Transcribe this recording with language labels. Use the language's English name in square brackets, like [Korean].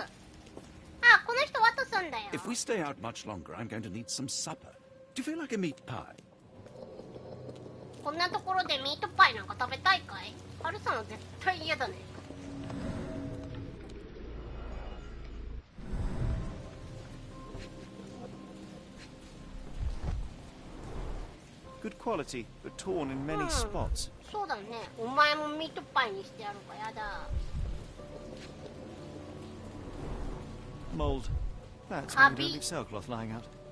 [Japanese] あ、この人ワトソンだよ。 [English] If we stay out much longer, I'm going to need some supper. Do you feel like a meat pie? [Japanese] こんなところでミートパイなんか食べたいかい？ハルさんは絶対嫌だね。 [English] Good quality, but torn in many spots. [Japanese] そうだね。お前もミートパイにしてやるかやだ。 [English] Mold. That's why you don't leave sailcloth lying out.